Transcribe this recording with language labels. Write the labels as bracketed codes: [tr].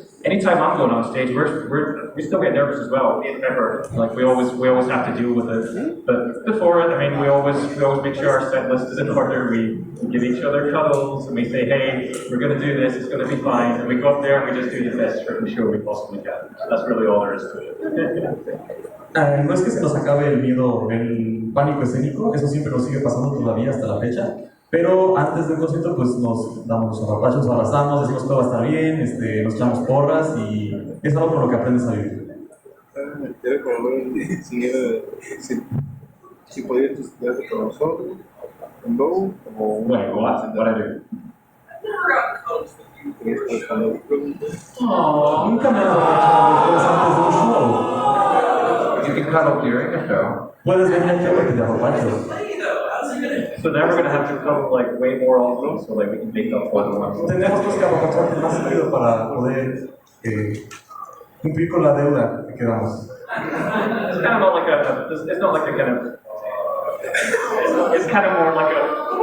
[en] Anytime I'm going on stage, we still get nervous as well. Me and Pepper, like we always have to deal with it. But before it, I mean, we always make sure our set list is in order. We give each other cuddles and we say, hey, we're gonna do this, it's gonna be fine. And we go up there and we just do the best freaking show we possibly can. That's really all there is to it. [es] No es que se nos acabe el miedo, el pánico escénico, eso siempre nos sigue pasando todavía hasta la fecha. Pero antes del concierto, pues nos damos los apapachos, nos abrazamos, decimos que todo va a estar bien, nos echamos porras y es algo con lo que aprendes a vivir. Si podías estudiarte con nosotros, en Go, o [en] Wait, what I do? [es] Oh, nunca me has apapachado antes de un show. [en] You can cuddle during a show. [es] Puedes venir aquí a que te apapacho. [en] So now we're gonna have to come like way more often, so like we can make up for the ones. [es] Tenemos pues que apapacharte más seguido para poder cumplir con la deuda que quedamos. [en] It's kind of not like it's not like a kind of, it's kind of more like a,